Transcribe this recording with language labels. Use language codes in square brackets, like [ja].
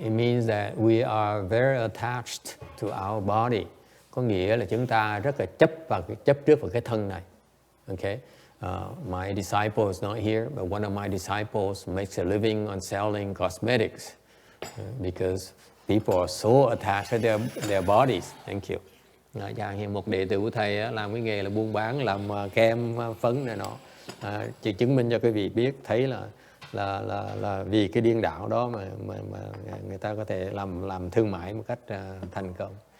[en] It means that we are very attached to our body. [vi] Có nghĩa là chúng ta rất là chấp trước vào cái thân này. [en] Okay, my disciple is not here, but one of my disciples makes a living on selling cosmetics because people are so attached to their bodies. Thank you. [vi] Chẳng như một đệ tử của thầy làm cái nghề là buôn bán làm kem phấn này nọ, chỉ chứng minh cho quý vị biết thấy là vì cái điên đạo đó mà người ta có thể làm thương mại một cách thành công.